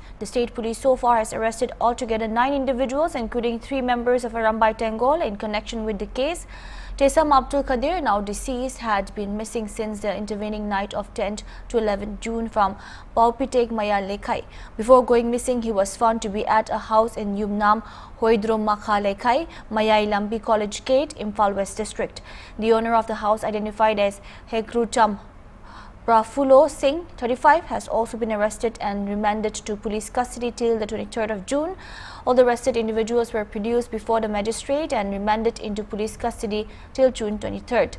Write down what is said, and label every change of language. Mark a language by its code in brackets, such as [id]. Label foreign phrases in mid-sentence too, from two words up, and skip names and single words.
[en] The state police so far has arrested altogether 9 individuals, including 3 members of Arambai Tengol, in connection with the case. Tesam Abdul Kadir, now deceased, had been missing since the intervening night of 10th to 11th June from Paupitek Maya Lekai. Before going missing, he was found to be at a house in Yumnam, Hoidro Makha Lekai, Mayai Lambi College Gate, Imphal West District. The owner of the house, identified as Hekrucham Prafulo Singh, 35, has also been arrested and remanded to police custody till the 23rd of June. All the arrested individuals were produced before the magistrate and remanded into police custody till June 23rd.